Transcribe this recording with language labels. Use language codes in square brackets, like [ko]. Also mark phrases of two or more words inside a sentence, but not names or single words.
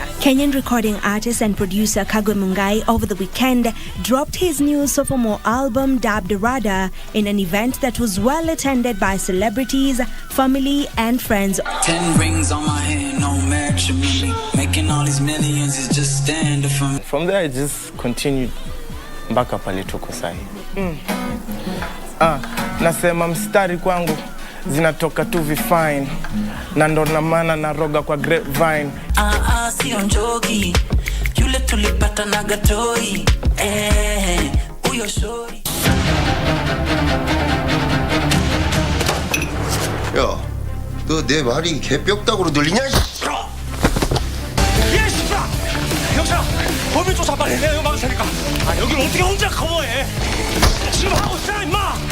[en] Kenyan recording artist and producer Kagwe Mungai over the weekend dropped his new sophomore album dubbed Rada in an event that was well attended by celebrities, family and friends. 10 rings on my hand, no matrimony. Making all these millions is just standard for me. From there I just continued [sw] mpaka pale tuko sahi. Nasema mstari kwangu zinatoka tu vifine na ndo na maana naroga kwa Grapevine. Sio njogi yule tulipata na gatoi huyo shori. [ko] 야, 너 내 말이 개뼈다구로 들리냐? 예, 씨발! 경찰아, 범인 조사 빨리 해. 내가 여기 막을 테니까. 여기를 어떻게 혼자 커버해? 지금 하고 있잖아, 임마!